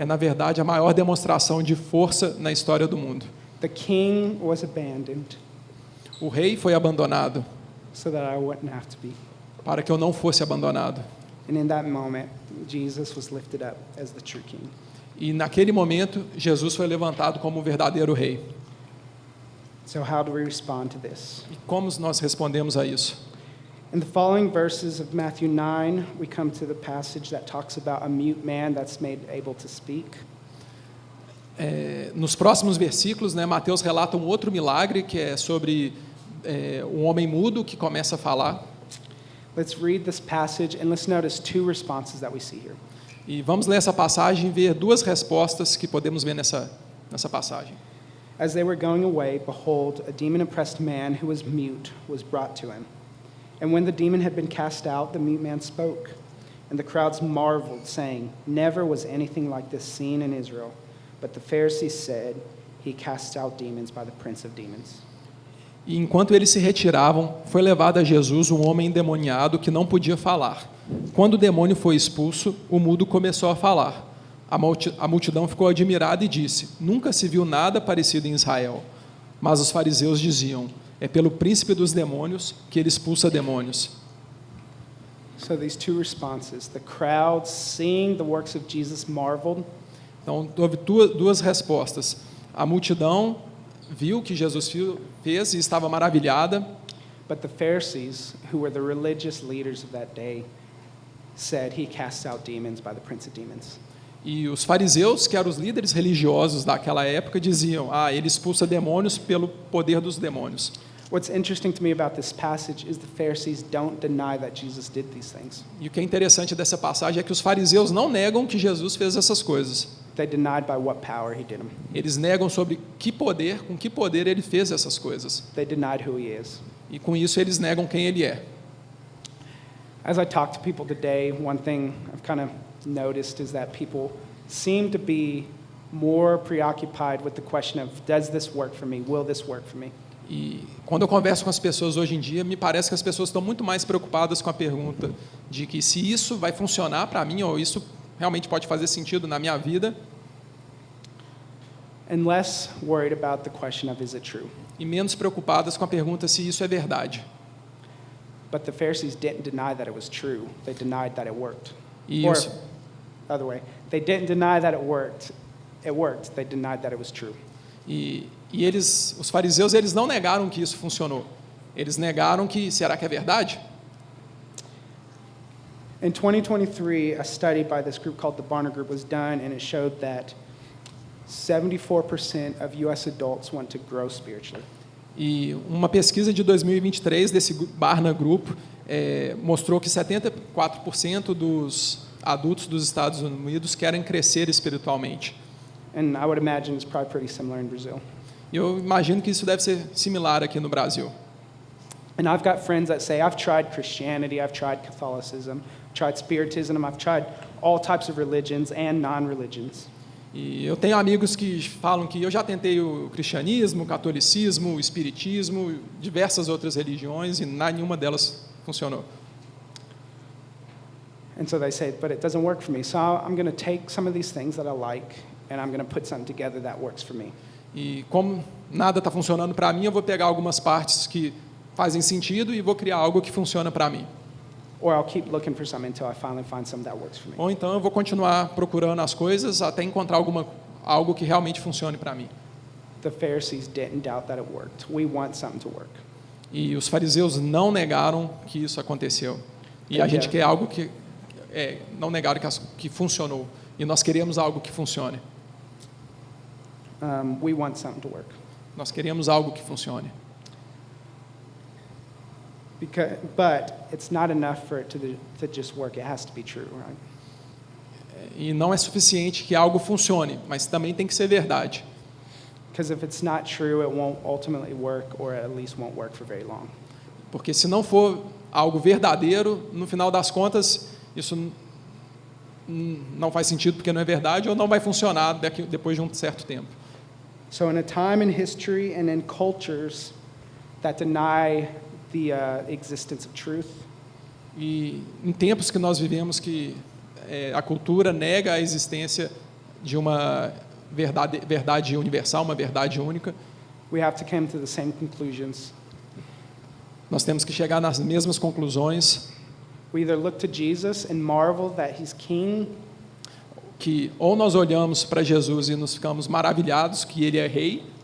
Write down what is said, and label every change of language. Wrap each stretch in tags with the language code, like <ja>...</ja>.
<pt>é na verdade a maior demonstração de força na história do mundo.</pt> <en>The king was abandoned</en> <pt>O rei foi abandonado</pt> <en>so that I wouldn't have to be.</en> <pt>para que eu não fosse abandonado.</pt> <en>And in that moment, Jesus was lifted up as the true king.</en> <pt>E naquele momento, Jesus foi levantado como o verdadeiro rei.</pt> <en>So how do we respond to this?</en> <pt>E como nós respondemos a isso?</pt> <en>In the following verses of Matthew 9, we come to the passage that talks about a mute man that's made able to speak.</en> <pt>Nos próximos versículos, Mateus relata um outro milagre que é sobre um homem mudo que começa a falar.</pt> <en>Let's read this passage and let's notice two responses that we see here.</en> <pt>E vamos ler essa passagem e ver duas respostas que podemos ver nessa passagem.</pt> <en>As they were going away, behold, a demon-oppressed man who was mute was brought to him. And when the demon had been cast out, the mute man spoke. And the crowds marveled, saying, "Never was anything like this seen in Israel." But the Pharisees said, "He casts out demons by the prince of demons."</en> <pt>E enquanto eles se retiravam, foi levado a Jesus um homem endemoniado que não podia falar. Quando o demônio foi expulso, o mudo começou a falar. A multidão ficou admirada e disse: "Nunca se viu nada parecido em Israel." Mas os fariseus diziam: "É pelo príncipe dos demônios que ele expulsa demônios."</pt> <en>So these two responses, the crowd seeing the works of Jesus marveled,</en> <pt>Então, houve duas respostas. A multidão viu o que Jesus fez e estava maravilhada,</pt> <en>but the Pharisees, who were the religious leaders of that day, said, "He casts out demons by the prince of demons."</en> <pt>e os fariseus, que eram os líderes religiosos daquela época, diziam: ele expulsa demônios pelo poder dos demônios.</pt> <en>What's interesting to me about this passage is the Pharisees don't deny that Jesus did these things.</en> <pt>E o que é interessante dessa passagem é que os fariseus não negam que Jesus fez essas coisas.</pt> <en>They denied by what power he did them.</en> <pt>Eles negam sobre com que poder ele fez essas coisas.</pt> <en>They denied who he is.</en> <pt>E com isso eles negam quem ele é.</pt> <en>As I talk to people today, one thing I've kind of noticed is that people seem to be more preoccupied with the question of, does this work for me? Will this work for me?</en> <pt>E quando eu converso com as pessoas hoje em dia, me parece que as pessoas estão muito mais preocupadas com a pergunta de que se isso vai funcionar para mim ou isso realmente pode fazer sentido na minha vida,</pt> <en>And less worried about the question of, is it true?</en> <pt>e menos preocupadas com a pergunta se isso é verdade.</pt> <en>But the Pharisees didn't deny that it was true. They denied that it worked.</en> <pt>E</pt> <en>Or,</en> <pt>os,</pt> <en>other way, they didn't deny that it worked. It worked. They denied that it was true.</en> <pt>os fariseus, eles não negaram que isso funcionou. Eles negaram que, será que é verdade?</pt> <en>In 2023, a study by this group called the Barna Group was done, and it showed that 74% of U.S. adults want to grow spiritually.</en> <pt>E uma pesquisa de 2023 desse Barna Group mostrou que 74% dos adultos dos Estados Unidos querem crescer espiritualmente.</pt> <en>And I would imagine it's probably pretty similar in Brazil.</en> <pt>E eu imagino que isso deve ser similar aqui no Brasil.</pt> <en>And I've got friends that say, I've tried Christianity, I've tried Catholicism, I've tried Spiritism, I've tried all types of religions and non-religions.</en> <pt>E eu tenho amigos que falam que eu já tentei o cristianismo, o catolicismo, o espiritismo, diversas outras religiões e nenhuma delas funcionou.</pt> <en>And so they say, but it doesn't work for me. So I'm going to take some of these things that I like and I'm going to put something together that works for me.</en> <pt>E como nada está funcionando para mim, eu vou pegar algumas partes que fazem sentido e vou criar algo que funciona para mim.</pt> <en>Or I'll keep looking for something until I finally find something that works for me.</en> <pt>Ou então eu vou continuar procurando as coisas até encontrar algo que realmente funcione para mim.</pt> <en>The Pharisees didn't doubt that it worked. We want something to work.</en> <pt>E os fariseus não negaram que isso aconteceu. E a gente quer algo que não negaram que funcionou. E nós queremos algo que funcione.</pt> <en>We want something to work.</en> <pt>Nós queremos algo que funcione.</pt> <en>But it's not enough for it to just work. It has to be true, right?</en> <pt>E não é suficiente que algo funcione, mas também tem que ser verdade.</pt> <en>Because if it's not true, it won't ultimately work, or at least won't work for very long.</en> <pt>Porque se não for algo verdadeiro, no final das contas, isso não faz sentido porque não é verdade ou não vai funcionar depois de um certo tempo.</pt> <en>So in a time in history and in cultures that deny the existence of truth,</en> <pt>e em tempos que nós vivemos que a cultura nega a existência de uma verdade universal, uma verdade única,</pt> <en>we have to come to the same conclusions.</en> <pt>nós temos que chegar nas mesmas conclusões,</pt> <en>We either look to Jesus and marvel that he's king,</en> <pt>que ou nós olhamos para Jesus e nos ficamos maravilhados que ele é rei,</pt>